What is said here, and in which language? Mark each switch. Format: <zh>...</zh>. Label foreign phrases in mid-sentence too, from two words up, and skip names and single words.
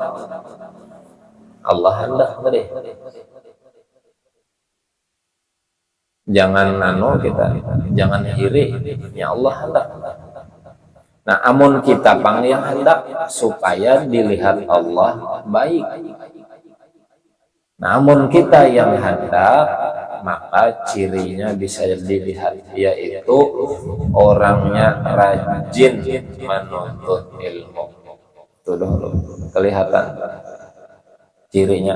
<id>Allah hendak tadi. Jangan kita, jangan iri, ya Allah hendak.</id> <bjn>Nah, amun kita pang yang hendak supaya dilihat Allah baik.</bjn> <id>Namun kita yang hendak, maka cirinya bisa dilihat, yaitu orangnya rajin menuntut ilmu. Itu dulu kelihatan cirinya.</id>